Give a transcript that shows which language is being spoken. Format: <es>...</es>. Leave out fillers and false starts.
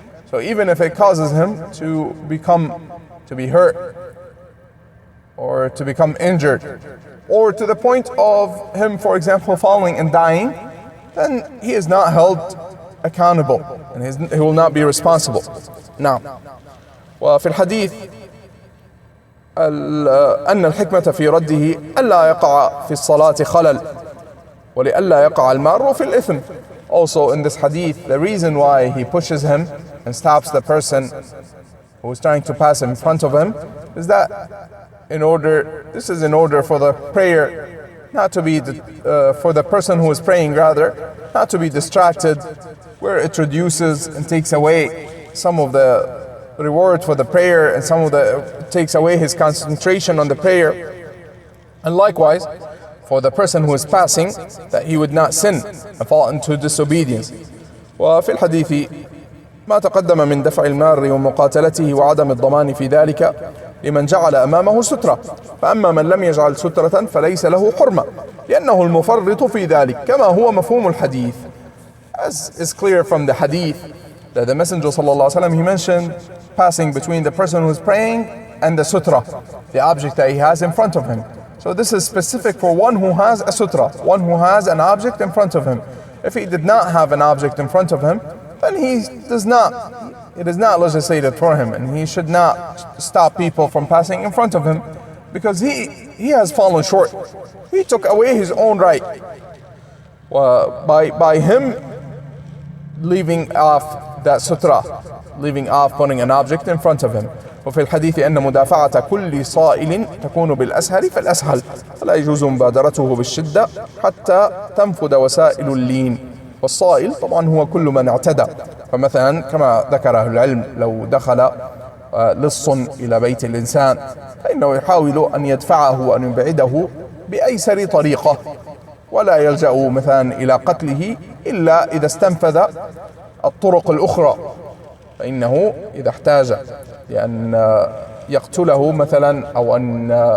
<en>So even if it causes him to be hurt, or to become injured, or to the point of him, for example, falling and dying, then he is not held accountable and he will not be responsible. Now,</en> <ar>وفي الحديث أن الحكمة في رده ألا يقع في الصلاة خلل ولألا يقع المار في الإثم.</ar> <en>Also in this hadith, the reason why he pushes him and stops the person who is trying to pass in front of him is that in order for the prayer not to be for the person who is praying, rather not to be distracted, where it reduces and takes away some of the reward for the prayer, and some of the takes away his concentration on the prayer. And likewise, for the person who is passing, that he would not sin and fall into disobedience.</en> <ar>وفي الحديث ما تقدم من دفع المار ومقاتلته وعدم الضمان في ذلك لمن جعل أمامه سترة، فأما من لم يجعل سترة فليس له حرمة لأنه المفرط في ذلك كما هو مفهوم الحديث.</ar> <en>As is clear from the hadith that the Messenger ﷺ, he mentioned passing between the person who is praying and the sutra, the object that he has in front of him. So this is specific for one who has a sutra, one who has an object in front of him. If he did not have an object in front of him, then it is not legislated for him, and he should not stop people from passing in front of him, because he has fallen short. He took away his own right by him leaving off that sutra, leaving off putting an object in front of him.</en> <ar>وفي الحديث أن مدافعة كل صائل تكون بالأسهل فالأسهل فلا يجوز مبادرته بالشدة حتى تنفذ وسائل اللين. والصائل طبعا هو كل من اعتدى. فمثلا كما ذكر أهل العلم، لو دخل لص إلى بيت الإنسان فإنه يحاول أن يدفعه وأن يبعده بأيسر طريقة، ولا يلجأ مثلا إلى قتله إلا إذا استنفذ الطرق الأخرى، فإنه إذا احتاج لأن يقتله مثلا أو أن</ar>